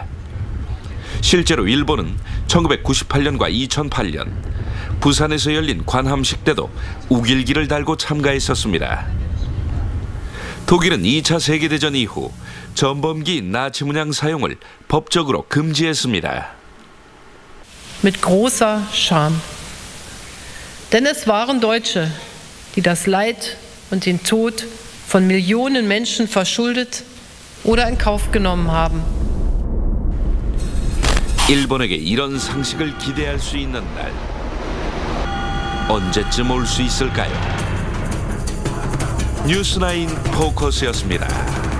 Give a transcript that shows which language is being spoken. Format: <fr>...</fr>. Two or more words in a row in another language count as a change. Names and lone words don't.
<ko>실제로 일본은 1998년과 2008년 부산에서 열린 관함식 때도 우길기를 달고 참가했었습니다. 독일은 2차 세계대전 이후 전범기 나치 문양 사용을 법적으로 금지했습니다.</ko> <de>Mit großer Scham. Denn es waren Deutsche, die das Leid und den Tod von Millionen Menschen verschuldet oder in Kauf genommen haben.</de> <ko>일본에게 이런 상식을 기대할 수 있는 날 언제쯤 올 수 있을까요? 뉴스9 포커스였습니다.</ko>